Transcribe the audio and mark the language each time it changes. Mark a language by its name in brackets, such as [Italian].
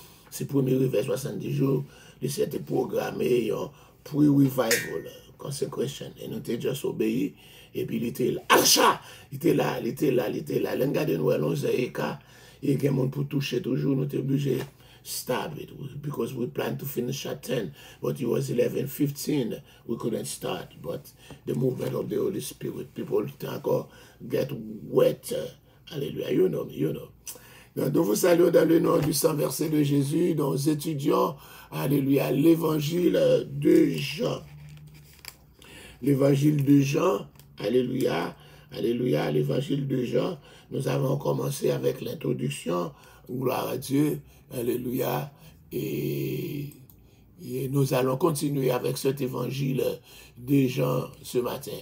[French] C'est premier réveil 70 jours. C'était programmé un pre-revival consecration. Et nous avons juste obéi. Et puis il était là. Achat! Il était là. L'engagement nous allons et il y a des gens pour toucher toujours. Nous sommes obligés de stop it. [English] Because we planned to finish at 10. But it was 11:15. We couldn't start. But the movement of the Holy Spirit, people get wet. Hallelujah. You know me, you know. [French] Donc, nous vous saluons dans le nom du sang versé de Jésus. Nous étudions, alléluia, l'évangile de Jean. L'évangile de Jean, alléluia, alléluia, l'évangile de Jean. Nous avons commencé avec l'introduction, gloire à Dieu, alléluia, et nous allons continuer avec cet évangile de Jean ce matin.